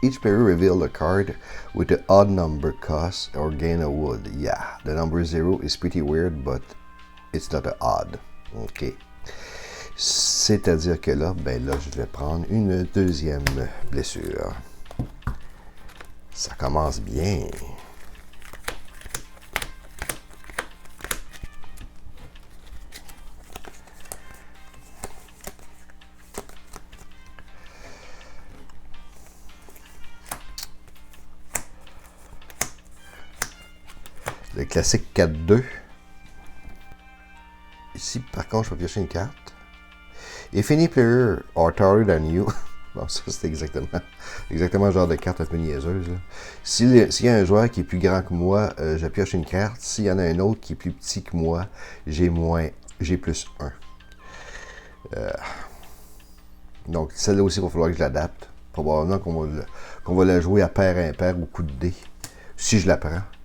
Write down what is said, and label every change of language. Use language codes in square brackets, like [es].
[en] Each player reveal a card with an odd number cost or gain a wood. Yeah, the number 0 is pretty weird, but it's not an odd. OK. [fr] C'est-à-dire que là, je vais prendre une deuxième blessure. Ça commence bien. Le classique 4-2. Ici, par contre, je vais piocher une carte. [en] If any player are taller than you. [fr] Bon, ça, c'est exactement le genre de carte un peu niaiseuse. S'il y a un joueur qui est plus grand que moi, je pioche une carte. S'il y en a un autre qui est plus petit que moi, j'ai plus 1. Donc, celle-là aussi, il va falloir que je l'adapte. Probablement qu'on va la jouer à paire impair ou coup de dé. Si je la prends.